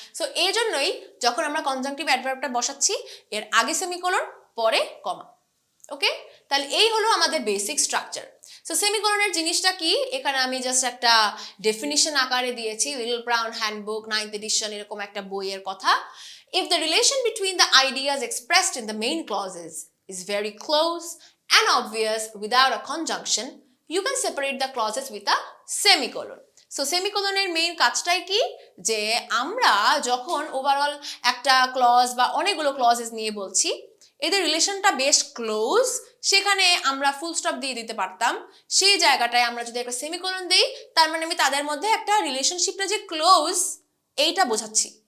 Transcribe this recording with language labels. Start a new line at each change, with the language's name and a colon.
Bangla: So এই জন্যই যখন আমরা কনজাংটিভ অ্যাডভার্বটা বসাচ্ছি এর আগে সেমিকোলন, পরে কমা। ওকে, তাহলে এই হলো আমাদের বেসিক স্ট্রাকচার। সো সেমিকোলনের জিনিসটা কি, এখানে আমি জাস্ট একটা ডেফিনিশন আকারে দিয়েছি, little brown handbook 9th addition এরকম একটা বইয়ের কথা।
English: If the relation between the ideas expressed in the main clauses is very close and obvious without a conjunction, you can separate the clauses with a semicolon.
Bangla: So সেমিকোলনের main কাজটাই কি, যে আমরা যখন overall একটা ক্লজ বা অনেকগুলো clauses নিয়ে বলছি, এদের রিলেশনটা বেশ ক্লোজ, সেখানে আমরা ফুল স্টপ দিয়ে দিতে পারতাম, সেই জায়গাটায় আমরা যদি একটা সেমিকোলন দিই, তার মানে আমি তাদের মধ্যে একটা রিলেশনশিপটা যে ক্লোজ এইটা বোঝাচ্ছি।